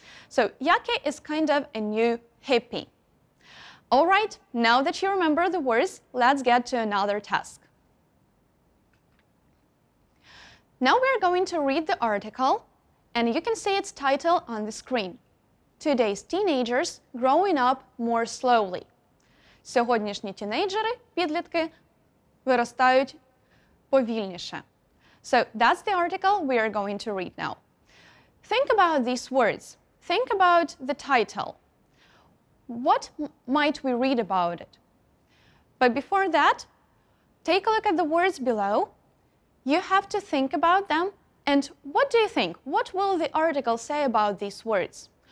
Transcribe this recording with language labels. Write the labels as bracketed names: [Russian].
[English] So yucky is kind of a new hippie. All right, now that you remember the words, let's get to another task. Now we're going to read the article, and you can see its title on the screen. Today's teenagers growing up more slowly. [Ukrainian] Сьогоднішні тінейджери, підлітки, виростають повільніше. [English] So that's the article we are going to read now. Think about these words. Think about the title. What might we read about it? But before that, take a look at the words below. You have to think about them. And what do you think? What will the article say about these words?